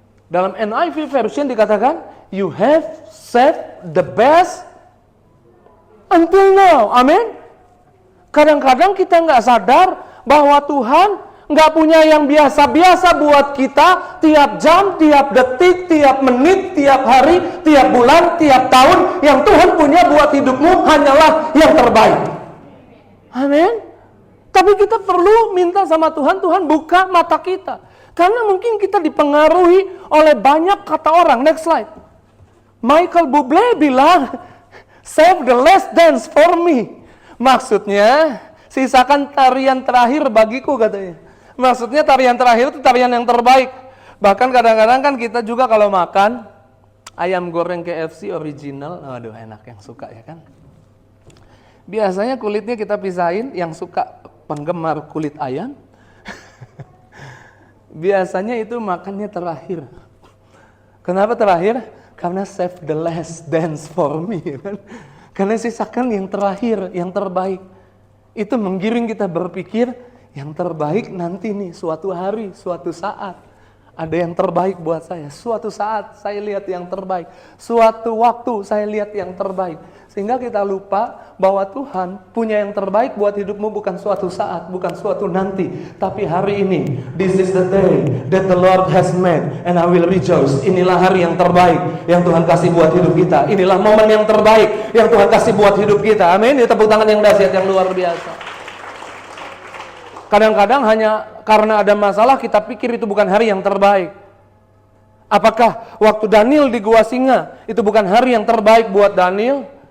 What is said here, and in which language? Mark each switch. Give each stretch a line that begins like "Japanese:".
Indonesian: Dalam NIV version dikatakan,
English: you have saved the best until now.
Indonesian: Amin. Kadang-kadang kita nggak sadar bahwa Tuhan nggak punya yang biasa-biasa buat kita. Tiap jam, tiap detik, tiap menit, tiap hari, tiap bulan, tiap tahun. Yang Tuhan punya buat hidupmu hanyalah yang terbaik. Amin. Tapi kita perlu minta sama Tuhan, Tuhan buka mata kita. Karena mungkin kita dipengaruhi oleh banyak kata orang.
English: Next slide. Michael Bublé
Indonesian: bilang,
English: save the last dance for me.
Indonesian: Maksudnya, sisakan tarian terakhir bagiku, katanya. Maksudnya tarian terakhir itu tarian yang terbaik. Bahkan kadang-kadang kan kita juga kalau makan ayam goreng KFC original, aduh enak, yang suka ya kan. Biasanya kulitnya kita pisahin, yang suka penggemar kulit ayam. Biasanya itu makannya terakhir. Kenapa terakhir? Karena
English: save the last dance for me.
Indonesian: Kan? Karena sisakan yang terakhir, yang terbaik. Itu menggiring kita berpikir, yang terbaik nanti nih, suatu hari, suatu saat. Ada yang terbaik buat saya. Suatu saat saya lihat yang terbaik. Suatu waktu saya lihat yang terbaik. Sehingga kita lupa bahwa Tuhan punya yang terbaik buat hidupmu bukan suatu saat, bukan suatu nanti. Tapi hari ini.
English: This is the day that the Lord has made and I will rejoice.
Indonesian: Inilah hari yang terbaik yang Tuhan kasih buat hidup kita. Inilah momen yang terbaik yang Tuhan kasih buat hidup kita. Amin. Tepuk tangan yang dahsyat, yang luar biasa. Kadang-kadang hanya karena ada masalah kita pikir itu bukan hari yang terbaik. Apakah waktu Daniel di Gua Singa itu bukan hari yang terbaik buat Daniel?